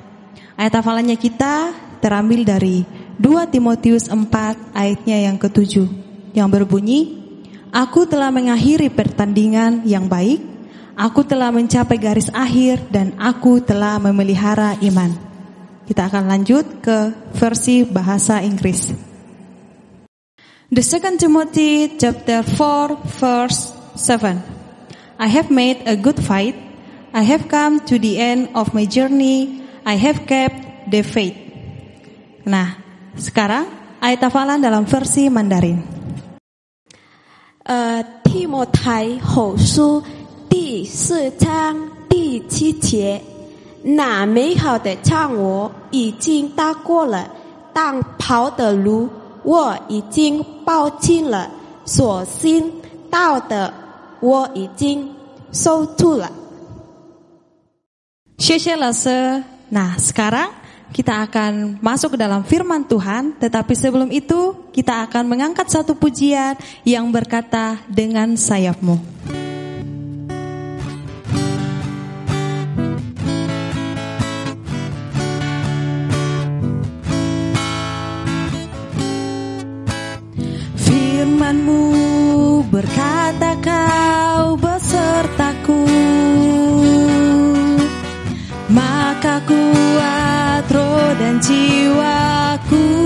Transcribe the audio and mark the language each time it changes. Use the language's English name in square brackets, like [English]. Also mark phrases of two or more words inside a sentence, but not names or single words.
[Indonesian] Ayat hafalannya kita terambil dari 2 Timotius 4 ayatnya yang ke-7 yang berbunyi, Aku telah mengakhiri pertandingan yang baik, aku telah mencapai garis akhir, dan aku telah memelihara iman. Kita akan lanjut ke versi bahasa Inggris. [English] The 2 Timothy chapter 4 verse 7. I have made a good fight, I have come to the end of my journey, I have kept the faith. [Indonesian] Nah, sekarang ayat hafalan dalam versi Mandarin. [Chinese] 提摩太后书第4章第7节，那美好的仗我已经打过了，当跑的路我已经抱尽了，所心到的我已经收住了。谢谢老师。 [Indonesian] Nah, sekarang kita akan masuk ke dalam firman Tuhan, tetapi sebelum itu kita akan mengangkat satu pujian yang berkata dengan sayapmu. Firman-Mu berkata kau besertaku, maka kuat roh dan jiwaku.